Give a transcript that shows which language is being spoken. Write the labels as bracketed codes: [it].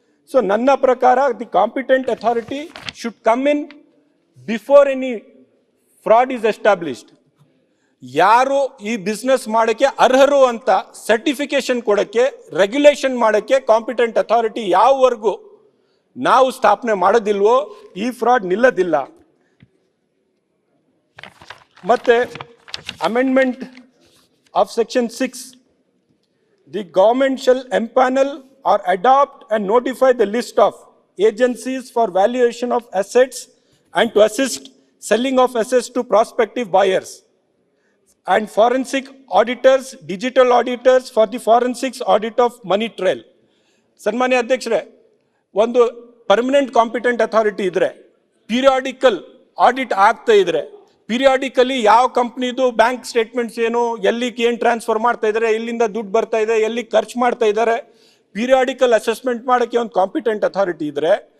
[en] so [kn] ನನ್ನ ಪ್ರಕಾರ [en] The competent authority should come in before any fraud is established. [kn] ಯಾರು ಈ ಬಿಸ್ನೆಸ್ ಮಾಡೋಕ್ಕೆ ಅರ್ಹರು ಅಂತ ಸರ್ಟಿಫಿಕೇಶನ್ ಕೊಡೋಕ್ಕೆ, ರೆಗ್ಯುಲೇಷನ್ ಮಾಡೋಕ್ಕೆ ಕಾಂಪಿಟೆಂಟ್ ಅಥಾರಿಟಿ ಯಾವವರೆಗೂ ನಾವು ಸ್ಥಾಪನೆ ಮಾಡೋದಿಲ್ವೋ ಈ ಫ್ರಾಡ್ ನಿಲ್ಲದಿಲ್ಲ. [en] ಮತ್ತೆ amendment of section 6, the government shall empanel or adopt and notify the list of agencies for valuation of assets and to assist selling of assets to prospective buyers, and forensic auditors, digital auditors for the forensics audit of money trail. [kn] ಸನ್ಮಾನ್ಯ ಅಧ್ಯಕ್ಷರೇ, ಒಂದು permanent competent authority ಇದ್ರೆ, periodical audit ಆಗ್ತಾ ಇದ್ರೆ, periodically ಯಾವ ಕಂಪ್ನಿದು bank statements ಏನು, ಎಲ್ಲಿಗೆ ಏನು ಟ್ರಾನ್ಸ್ಫರ್ ಮಾಡ್ತಾ ಇದ್ದಾರೆ, ಎಲ್ಲಿಂದ ದುಡ್ಡು ಬರ್ತಾ ಇದೆ, ಎಲ್ಲಿ ಖರ್ಚು ಮಾಡ್ತಾ ಇದ್ದಾರೆ, ಪೀರಿಯಾಡಿಕಲ್ ಅಸೆಸ್ಮೆಂಟ್ ಮಾಡೋಕ್ಕೆ ಒಂದು ಕಾಂಪಿಟೆಂಟ್ ಅಥಾರಿಟಿ ಇದ್ರೆ.